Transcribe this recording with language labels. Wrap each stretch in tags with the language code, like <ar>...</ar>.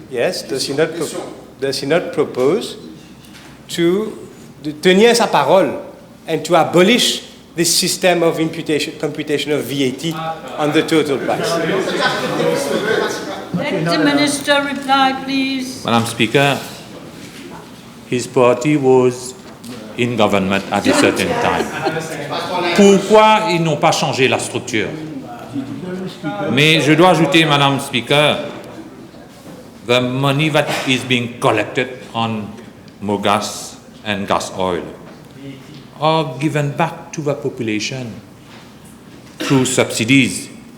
<en>Yes, does he not propose to</en> <fr>tenir sa parole</fr> <en>and to abolish this system of computation of VAT on the total price? Let the minister reply, please. Madam Speaker, his party was in government at a certain time.</en> <fr>Pourquoi ils n'ont pas changé la structure? Mais je dois ajouter,</fr> <en>Madam Speaker, the money that is being collected on Mogas and Gasoil are given back to the population through subsidies.</en>